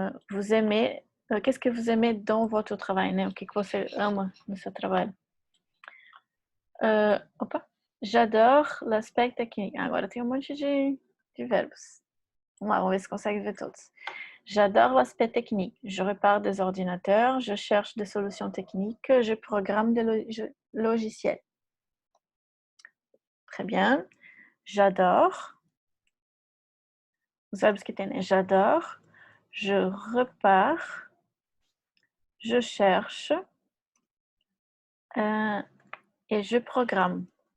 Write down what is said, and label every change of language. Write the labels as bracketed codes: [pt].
[fr] Vous aimez, qu'est-ce que vous aimez dans votre travail, né? [pt] O que você ama no seu trabalho? [fr] Opa! J'adore l'aspect technique. [pt] Agora tem um monte de verbos. Vamos lá, vamos ver se consegue ver todos. [fr] J'adore l'aspect technique. Je répare des ordinateurs, je cherche des solutions techniques, je programme des logiciels. Très bien. J'adore. [pt] Os verbos que tem, né? [fr] J'adore, je repars, je cherche et je programme.